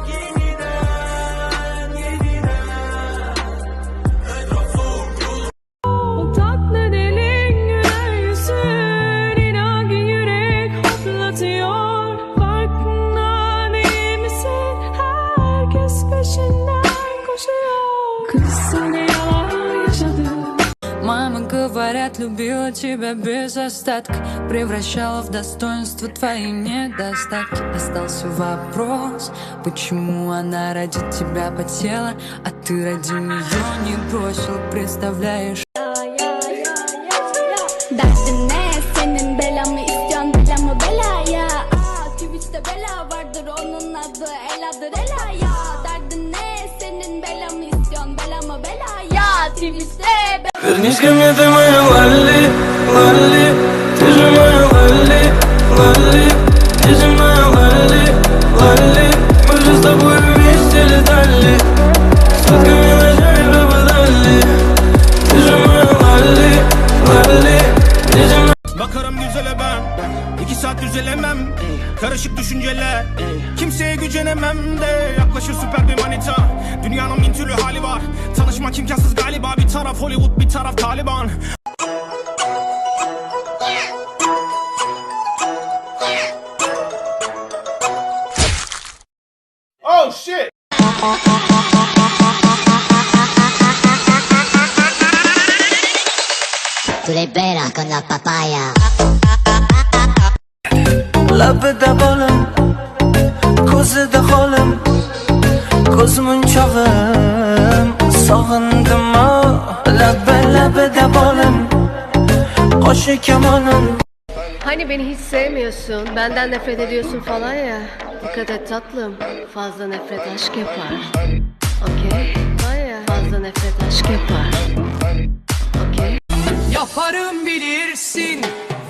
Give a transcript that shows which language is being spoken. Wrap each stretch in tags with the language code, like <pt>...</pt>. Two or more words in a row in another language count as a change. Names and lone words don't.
<tr>Yeniden etraf soğuk yolum. O tatlı dilin güler yüzün, inan ki yürek hoplatıyor. Farkında değil misin? Herkes peşinden koşuyor. Kız seni yalan yaşadı.</tr> <ru>Мама говорят, любила тебя без остатка, превращала в достоинство твои недостатки. Остался вопрос, почему она ради тебя потела, а ты ради нее не бросил, представляешь?</ru> <tr>Derdin ne senin, belamı istiyorsun belamı belaya. Twitch'te bela vardır, onun adı Ela'dır Ela'ya. Derdin ne senin, belamı istiyorsun belamı belaya. Twitch'te</tr> <ru>Вернись ко мне, ты моя Лали, Лали. Ты же моя Лали, Лали. Ты же моя Лали, Лали. Мы же с тобой вместе летали, сутками ночами пропадали. Ты же моя Лали, Лали. Ты же моя...</ru> <tr>Bakarım güzele ben, 2 saat düzelemem. Karışık düşünceler, kimseye gücenemem de. Yaklaşır süper bir manita, dünyanın bin türlü hali var. Tanışmak imkansız galiba, bir taraf Hollywood bir taraf Taliban.</tr> <en>Oh shit!</en> <es>Tu libera con la papaya.</es> <uz>Labida bolim, ko'zida holim, ko'zmunchog'im sog'indim o. Labida bolim, qo'shi kamonim.</uz> <tr>Hani beni hiç sevmiyorsun, benden nefret ediyorsun falan ya. Dikkat et tatlım, fazla nefret aşk yapar. Okey? Var ya, fazla nefret aşk yapar. Okey? Yaparım bilirsin,</tr>